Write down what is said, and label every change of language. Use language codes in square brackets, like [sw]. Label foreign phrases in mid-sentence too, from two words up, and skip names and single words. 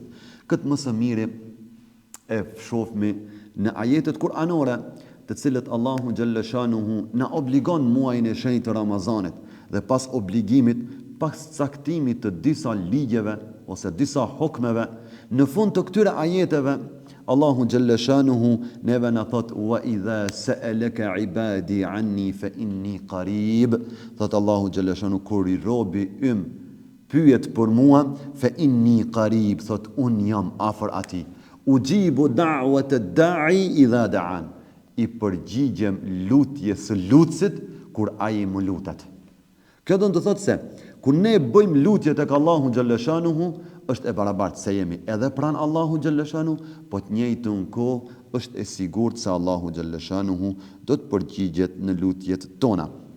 [sq] Këtë më së miri e shohmi në ajetet kuranore, të cilët [ar] الله جل شأنه [sq] na obligon muajin e shenjtë të Ramazanit, dhe pas obligimit, pas caktimit të disa ligjeve ose disa hukmeve, në fund të këtyre ajeteve [ar] الله جل شأنه [sq] neve na thot [ar] وإذا سألك عبادي عني فإني قريب. [sq] Thot [ar] الله جل شأنه, [sq] kur i robi ym pyet për mua, [ar] فإني قريب, [sq] thot un jam afër atij. [ar] أجيب دعوة الداع إذا دعان. [sq] I përgjigjem lutjes së lutësit kur ai më lutet. Kjo do të thotë se kur ne bëjmë lutje tek [ar] الله جل شأنه, [sq] është e barabartë se jemi edhe pranë [ar] الله جل شأنه, [sq] po të njëjtën kohë është e sigurt se Allahu xhalla shanuhu do të përgjigjet në lutjet tona.